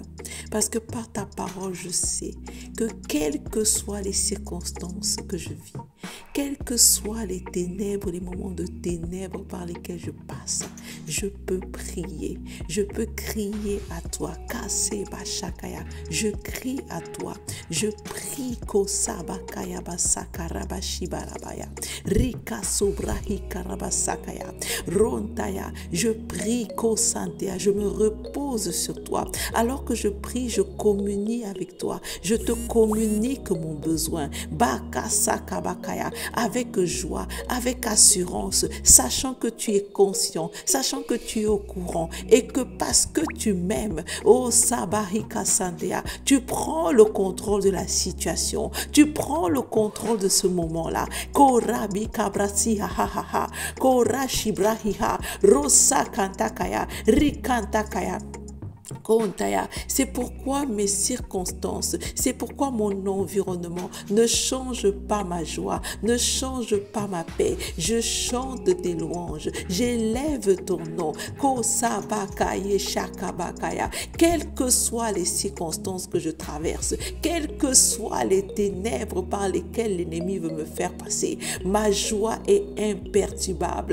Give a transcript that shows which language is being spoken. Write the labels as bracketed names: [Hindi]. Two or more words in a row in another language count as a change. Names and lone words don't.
[French] Parce que par ta parole, je sais que quelles que soient les circonstances que je vis, quelles que soient les ténèbres, les moments de ténèbres par lesquels je passe, je peux prier. Je peux crier à toi. Je crie à toi. Je prie kosabakaya basakaraba shibarabaya. Rika sobrahi karabasakaya. Rontaya, je prie kosantea, je me repose sur toi. Alors que je prie, je communie avec toi. Je te communique mon besoin. Bakasakabakaya, avec joie, avec assurance, sachant que tu es conscient, sachant que tu es au courant et que parce que tu m'aimes, oh Sabarika Santea, tu prends le contrôle de la situation. Tu prends le contrôle de ce moment-là. Korabi kabrasi ha ha ha. Korashi brahiha. Rosa kantakaya. Rikantakaya. C'est pourquoi mes circonstances, c'est pourquoi mon environnement ne change pas ma joie, ne change pas ma paix. Je chante tes louanges, j'élève ton nom. Quelles que soient les circonstances que je traverse, quelles que soient les ténèbres par lesquelles l'ennemi veut me faire passer, ma joie est imperturbable.